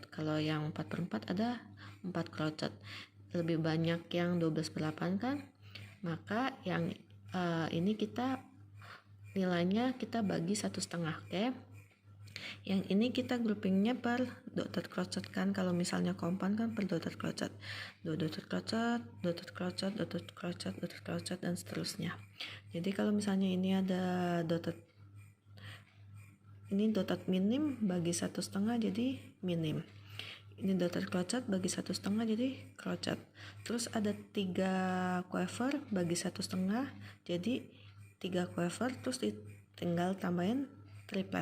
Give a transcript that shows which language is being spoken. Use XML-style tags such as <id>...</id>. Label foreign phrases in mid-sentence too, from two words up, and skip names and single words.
<id>Kalau yang 4/4 ada 4 crochet. Lebih banyak yang 12/8 kan? Maka yang ini kita nilainya kita bagi 1,5, oke? Yang ini kita groupingnya per</id> <en>dotted crochet</en> <id>kan, kalau misalnya compound kan per</id> <en>dotted crochet,</en> <id>2</id> <en>dotted crochet, dotted crochet, dotted crochet, dotted crochet,</en> <id>dan seterusnya. Jadi kalau misalnya ini ada dotted, ini</id> <en>dotted minim</en> <id>bagi 1,5 jadi minim. Ini</id> <en>dotted crochet</en> <id>bagi 1,5 jadi crochet. Terus ada 3 quiver bagi 1,5 jadi 3 quiver, terus tinggal tambahin triplet.</id>